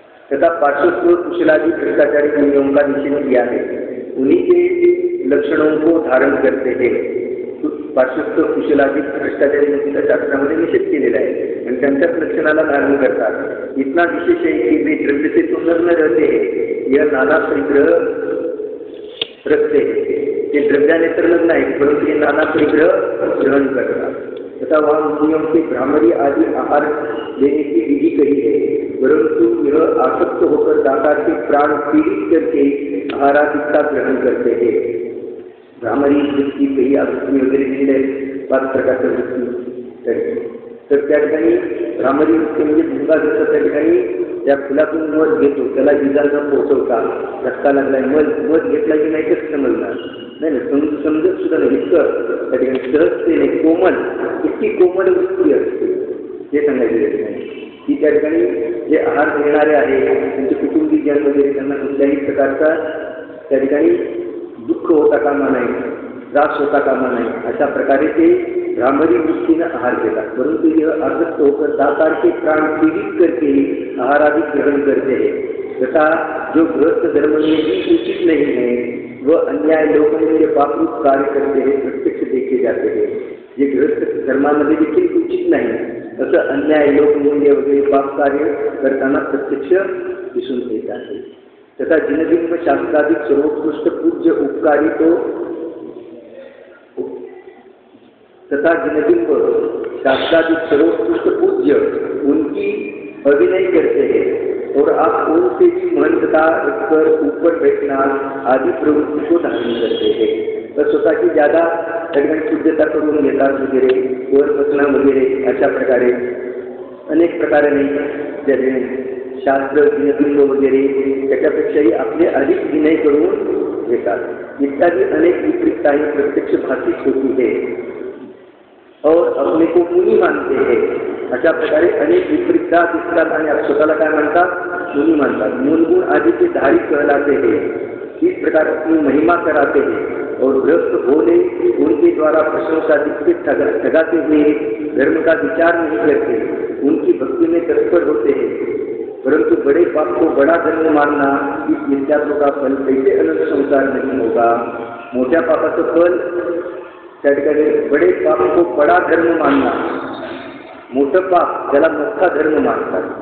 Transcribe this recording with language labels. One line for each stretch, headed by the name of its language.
Hindi: तथा पार्श्वस्थ कुशलादि भ्रष्टाचारी गुणों का निश्चय किया है, उन्हीं के लक्षणों को धारण करते हैं.
Marathi: पार्श्वस्थ कुशलादि भ्रष्टाचारी मुक्तीच्या शास्त्रामध्ये निषेध केलेला आहे आणि त्यांच्याच लक्षणाला धारण करतात.
Hindi: इतना विशेष है कि वे द्रव्य से तो न रहते हैं, यह नाना परिग्रह रखते हैं.
Marathi: ते द्रव्याने तर लग्न आहे परंतु हे नाना परिग्रह ग्रहण करतात.
Hindi: तथा वहाँ मुनियों के भ्रामरी आदि आहार लेने की विधि कही है, परंतु यह आसक्त होकर दाता के प्राण पीड़ित करके आहारादिकता ग्रहण करते हैं.
Marathi: भ्रामरी वृत्ती कही आवृत्ती वगैरे दिलेली आहे 5 प्रकारच्या वृत्ती. तर त्या ठिकाणी भ्रामरी वृत्ती म्हणजे भुंगा जसं त्या ठिकाणी त्या फुलातून मध घेतो त्याला जिजांना पोहोचवता धक्का लागलाय मध घेतला की नाही कसं समजणार नाही ना, समजत सुद्धा नाही. इतकं त्या ठिकाणी सहजतेने कोमल, इतकी कोमल वृत्ती असते हे सांगायचे नाही की त्या ठिकाणी जे आहार घेणारे आहे त्यांचे कुटुंबीजन वगैरे त्यांना कुठल्याही प्रकारचा त्या ठिकाणी दुःख होता कामा नाही, त्रास होता कामा नाही. अशा प्रकारे ते भ्रामरी वृत्तीने आहार घेतात.
Hindi: परंतु यह आसक्त होकर दातार के प्राण पीड़ित करके आहार आदि ग्रहण करते हैं. तथा जो गृहस्थ धर्म में भी उचित नहीं है वह अन्याय लोगों के पापरूप कार्य करते हैं प्रत्यक्ष देखे जाते हैं.
Marathi: जे गृहस्थ धर्मामध्ये देखील उचित नाही असं अन्याय लोकमूल्य वगैरे पाप कार्य करताना प्रत्यक्ष दिसून येत आहे.
Hindi: तथा जिनबिंब शास्त्राधिक सर्वोत्कृष्ट पूज्य उपकारी तो तथा जिनबिंब शास्त्राधिक सर्वोत्कृष्ट पूज्य उनकी अभिनय करते हैं और आप उनसे भी महंतता रखकर ऊपर बैठना आदि प्रवृत्ति को धारण करते हैं.
Marathi: तर स्वतःची ज्यादा ठिकाणी पूज्यता करून घेतात वगैरे वर बसना वगैरे अशा प्रकारे अनेक प्रकाराने ज्याने शास्त्र जिनबिंब वगैरे त्याच्यापेक्षाही आपले अधिक विनय करून घेतात.
Hindi: इत्यादी अनेक विपरीतताएं प्रत्यक्ष भाषित होती है और अपने को मुनी मानते हैं.
Marathi: अशा प्रकारे अनेक विपरीतता दिसतात आणि स्वतःला काय म्हणतात, मुनी मानतात.
Hindi: मूलगुण आदि के धारी कहलाते हैं. इस प्रकार अपनी महिमा कराते हैं और गृहस्थ भोले उनके द्वारा प्रशंसा से ठगाते हुए धर्म का विचार नहीं करते, उनकी भक्ति में तत्पर होते हैं. परंतु बड़े पाप को बड़ा धर्म मानना इस विद्यात्व का फल कैसे अनंत संसार नहीं होगा.
Marathi: मोठ्या पापाचं फल त्या ठिकाणी
Hindi: बडे पाप को बडा धर्म मानना,
Marathi: मोठं पाप त्याला मोठा धर्म मानतात.